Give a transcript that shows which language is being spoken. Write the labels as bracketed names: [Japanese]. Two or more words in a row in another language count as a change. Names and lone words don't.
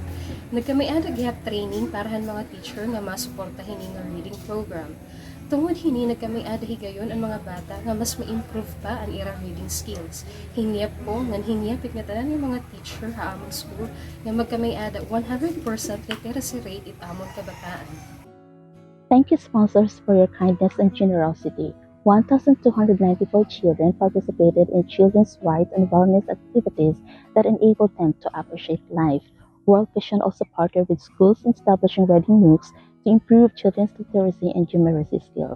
[Waray] Nagkamay-an naghihap training para han mga teacher nga masuporta hini nga [English] reading program. [Waray] Tungod hini, nagkamay-an higayon ang mga bata nga mas ma-improve pa ang irang [English] reading skills. [Waray] Hingyap po, ngan hingyapit nga tanan ng mga teacher haamon school nga magkamay-ada 100% [English] literacy rate [Waray] it amon kabataan. [English] Thank you, sponsors, for your kindness and generosity. 1,294 children participated in children's rights and wellness activities that enabled them to appreciate life. World Vision also partnered with schools in establishing reading nooks to improve children's literacy and numeracy skills.